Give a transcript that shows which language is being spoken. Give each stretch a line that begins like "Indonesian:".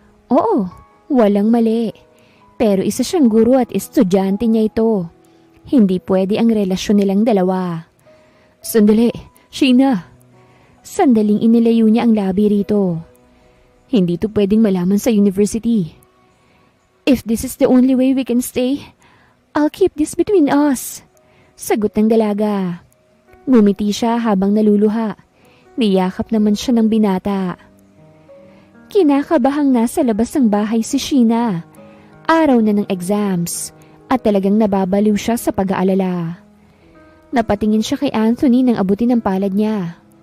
Filipino: Oo, walang mali. Pero isa siyang guro at estudyante niya ito. Hindi pwede ang relasyon nilang dalawa. Sandali, Sheena. Sandaling inilayo niya ang labi rito. Hindi to pwedeng malaman sa university.
English: If this is the only way we can stay, I'll keep this between us.
Filipino: Sagot ng dalaga. Ngumiti siya habang naluluha. Niyakap naman siya ng binata. Kinakabahang nasa labas ng bahay si Sheena. Araw na ng exams at talagang nababaliw siya sa pag-aalala. Napatingin siya kay Anthony nang abutin ang palad niya.